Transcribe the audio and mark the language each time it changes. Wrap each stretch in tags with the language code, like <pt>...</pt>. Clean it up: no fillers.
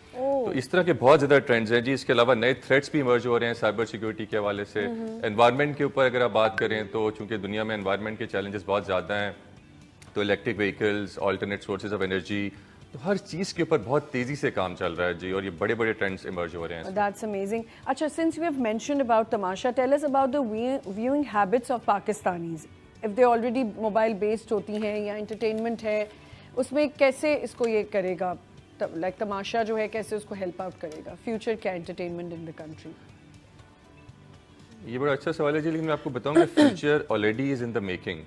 <ur>تو اس طرح کے بہت زیادہ ٹرینڈز ہیں جی. اس کے علاوہ نئے تھریٹس بھی ایمرج ہو رہے ہیں سائبر سیکیورٹی کے حوالے سے. انوائرمنٹ کے اوپر اگر آپ بات کریں تو چونکہ دنیا میں انوائرمنٹ کے چیلنجز بہت زیادہ ہیں, تو electric vehicles, alternate sources of energy, تو ہر چیز کے اوپر بہت تیزی سے کام چل رہا ہے جی, اور یہ بڑے بڑے ٹرینڈز ایمرج ہو رہے ہیں.</ur> <en>That's amazing.</en> <ur>اچھا,</ur> <en>since we have mentioned about Tamasha, tell us about the viewing habits of Pakistanis. If they already mobile based</en> <ur>ہوتی ہیں یا entertainment ہے, اس میں کیسے اس کو یہ کرے گا, لائک تماشا جو ہے کیسے اس کو ہیلپ آؤٹ کرے گا, فیوچر کیا انٹرٹینمنٹ ان دا کنٹری؟ یہ بڑا اچھا سوال ہے جی, لیکن میں آپ کو بتاؤں کہ</ur> <en>Future already is in the making.</en>